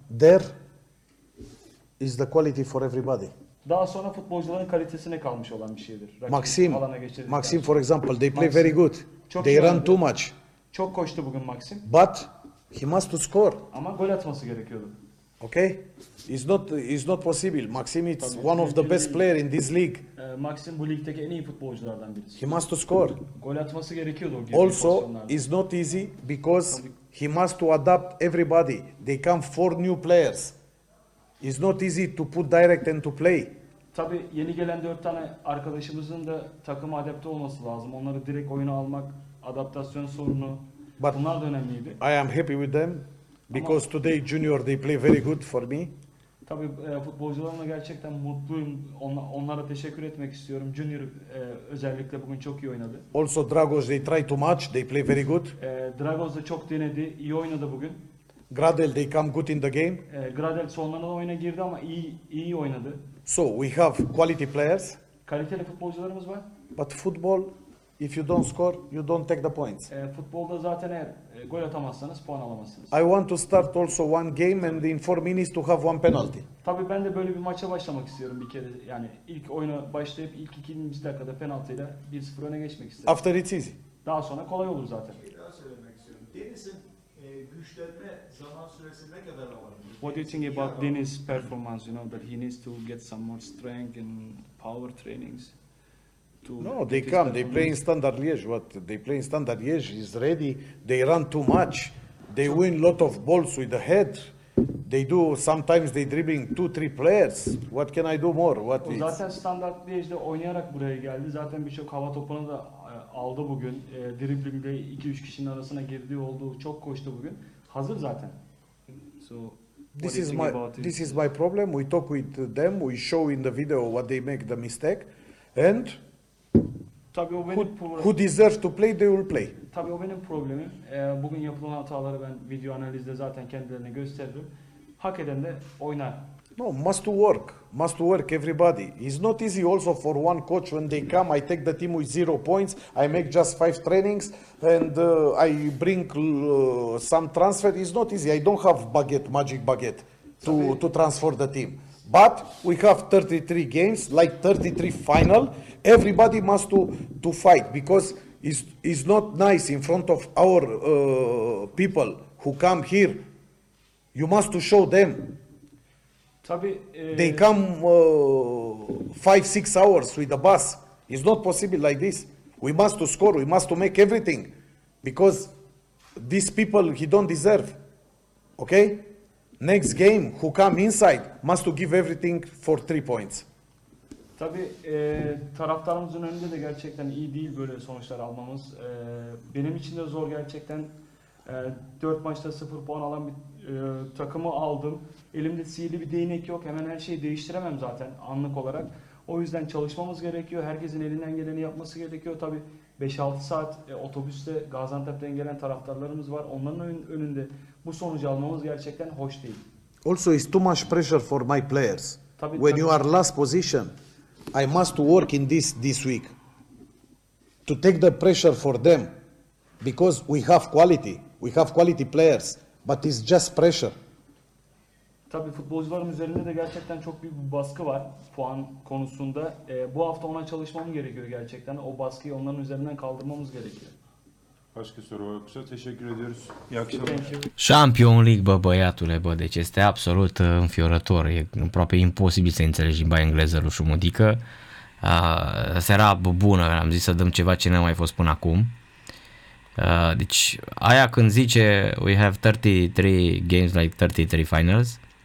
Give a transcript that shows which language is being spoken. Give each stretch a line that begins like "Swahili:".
English: There is the quality for everybody.
Turkish: Daha sonra futbolcuların kalitesine kalmış olan bir şeydir.
English: Maxim, Maxim for example, they play Maxim. Very good.
Turkish: Çok
English: they run too much.
Turkish: Çok koştu bugün Maxim.
English: But he must to score.
Turkish: Ama gol atması gerekiyordu.
English: Okay? It's not possible. Maxim is one of the best player in this league.
Turkish: Maxim bu ligdeki en iyi futbolculardan birisi.
English: He must to score.
Turkish: Gol atması gerekiyordu o gibi.
English: Also, it's not easy because he must to adapt everybody. They come four new players. It's not easy to put direct and to play.
Turkish: Tabii yeni gelen 4 tane arkadaşımızın da takıma adapte olması lazım. Onları direkt oyuna almak, adaptasyon sorunu.
English: But
Turkish: bunlar da önemliydi.
English: I am happy with them. Because today Junior they play very good for me.
Turkish: Tabii futbolcularımla gerçekten mutluyum. Onlara teşekkür etmek istiyorum. Junior özellikle bugün çok iyi oynadı.
English: Also Dragos they try too much. They play very good.
Turkish: Dragos da çok denedi. İyi oynadı bugün.
English: Gradel they come good in the game.
Turkish: Gradel sonlarına oyuna girdi ama iyi oynadı.
English: So we have quality players.
Turkish: Kaliteli futbolcularımız var.
English: But football, if you don't score, you don't take the points.
Turkish: Futbolda zaten eğer gol atamazsanız puan alamazsınız.
English: I want to start also one game and in 4 minutes to have one penalty.
Turkish: Tabii ben de böyle bir maça başlamak istiyorum bir kere. Yani ilk oyuna başlayıp ilk 2. dakikada penaltıyla 1-0 öne geçmek istiyorum.
English: After it's easy.
Turkish: Daha sonra kolay olur zaten. Bir daha söylemek istiyorum. Deniz'in güçlenme zaman süresi ne kadar olabilir?
English: What do you think about Deniz's performance? You know that he needs to get some more strength and power trainings. No, they come. They play in Standard Liège. What they play in Standard Liège is ready. They run too much. They win lot of balls with the head. They do sometimes they dribbling 2-3 players. What can I do more? What is?
Turkish: Zaten Standard Liège'de oynayarak buraya geldi. Zaten birçok hava topunu da aldı bugün. Dribblingde 2-3 kişinin arasına girdiği oldu. Çok koştu bugün. Hazır zaten.
English: So this is my problem. We talk with them. We show in the video what they make the mistake and.
Turkish: Tabii o benim problemim.
English: Who deserve to play, they will play.
Turkish: Tabii o benim problemim. Bugün yapılan hataları ben video analizde zaten kendilerine gösterdim. Hak eden de oynar.
English: No, must work everybody. It's not easy also for one coach when they come, I take the team with 0 points, I make just 5 trainings and I bring some transfer. It's not easy. I don't have magic baguette to transfer the team. But we have 33 games, like 33 final. Everybody must to fight because it's not nice in front of our people who come here. You must to show them.
Turkish: Tabii,
English: they come 5-6 hours with the bus. It's not possible like this. We must to score. We must to make everything because these people he don't deserve. Okay. Next game, who come inside must to give everything for 3 points.
Turkish: Tabii taraftarımızın önünde de gerçekten iyi değil böyle sonuçlar almamız. Benim için de zor gerçekten. 4 maçta 0 puan alan bir takımı aldım. Elimde sihirli bir değnek yok. Hemen her şeyi değiştiremem zaten anlık olarak. O yüzden çalışmamız gerekiyor. Herkesin elinden geleni yapması gerekiyor. Tabii 5-6 saat otobüste Gaziantep'ten gelen taraftarlarımız var. Onların önünde bu sonucu almamız gerçekten hoş değil.
English: Also it's too much pressure for my players.
Turkish: Tabii,
English: when you are last position, I must work in this week to take the pressure for them because we have quality. We have quality players, but it's just pressure.
Turkish: Tabii futbolcuların üzerinde de gerçekten çok büyük bir baskı var puan konusunda. Bu hafta ona çalışmam gerekiyor gerçekten. O baskıyı onların üzerinden kaldırmamız gerekiyor. Başka soru yoksa teşekkür ediyoruz. İyi akşamlar.
Romanian: Champions League, bă, băiatule, bă, deci este absolut înfiorător. E aproape imposibil să înțelegi limba engleză lui Șumudică. Seara bună, am zis să dăm ceva ce n-a mai fost până acum. Deci aia când zice
English: we have 33 games like 33 finals.